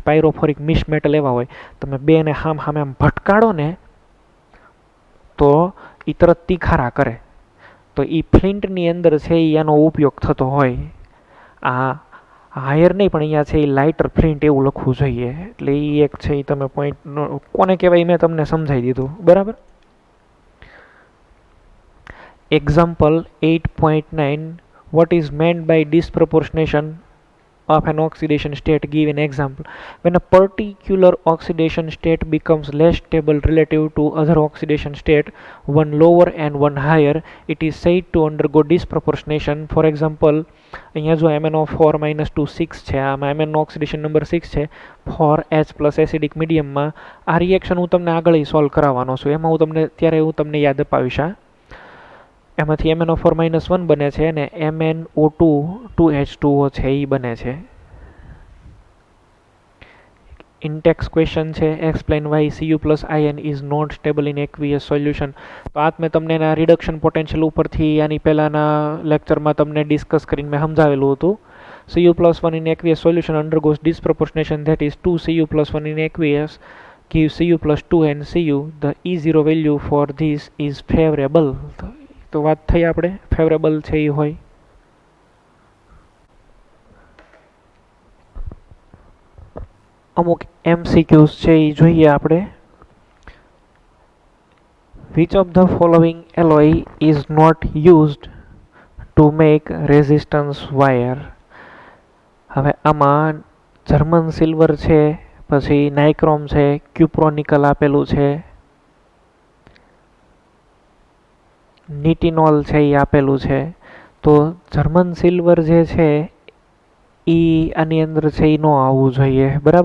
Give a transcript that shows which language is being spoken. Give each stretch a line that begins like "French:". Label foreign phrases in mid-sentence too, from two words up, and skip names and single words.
English: pyrophoric misch metal
Gujarati: એવા હોય, તમે બેને હામ આમ ભટકાડો ને તો એ તરત તીખારા કરે. તો એ ફ્લિન્ટની અંદર છે એ આનો ઉપયોગ થતો હોય. આ હાયર નહીં પણ અહીંયા છે એ
English: lighter flint
Gujarati: એવું લખવું જોઈએ. એટલે એ એક છે એ તમે પોઈન્ટ કોને કહેવાય મેં તમને સમજાવી દીધું, બરાબર.
English: Example 8.9. What is meant by disproportionation of an oxidation state? Give an example. When a particular oxidation state becomes less stable relative to other oxidation state, one lower and one higher, it is said to undergo disproportionation. For example,
Gujarati: અહીંયા જો MnO4 -2 6 છે, આમાં MnO
English: oxidation number
Gujarati: 6 છે, 4H+
English: acidic mediumમાં.
Gujarati: આ રિએક્શન હું તમને આગળ સોલ્વ કરાવવાનો છું, એમાં હું તમને ત્યારે હું તમને યાદ અપાવીશ. એમાંથી MnO4 -1 બને છે અને MnO2 2H2O છે એ બને છે.
English: intext question છે, explain why Cu+ion is not stable in aqueous solution.
Gujarati: તો આ મેં તમને એના
English: reduction potential
Gujarati: ઉપરથી આની પહેલાંના લેક્ચરમાં તમને ડિસ્કસ કરીને મેં સમજાવેલું હતું.
English: Cu+1 in aqueous solution undergoes disproportionation, that is 2Cu+1 in aqueous gives Cu+2 and Cu. The E0 value for this is favorable.
Gujarati: તો વાત થઈ આપણે ફેવરેબલ છે એ હોય. અમુક MCQs છે એ જોઈએ આપણે.
English: Which of the following alloy is not used to make resistance wire?
Gujarati: હવે આમાં
English: German silver
Gujarati: છે, પછી નાઇક્રોમ છે, ક્યુપ્રોનિકલ આપેલું છે, નિટિનોલ છે એ આપેલું છે. તો
English: German silver
Gujarati: જે છે એ આની અંદર છે એ ન આવવું જોઈએ, બરાબર.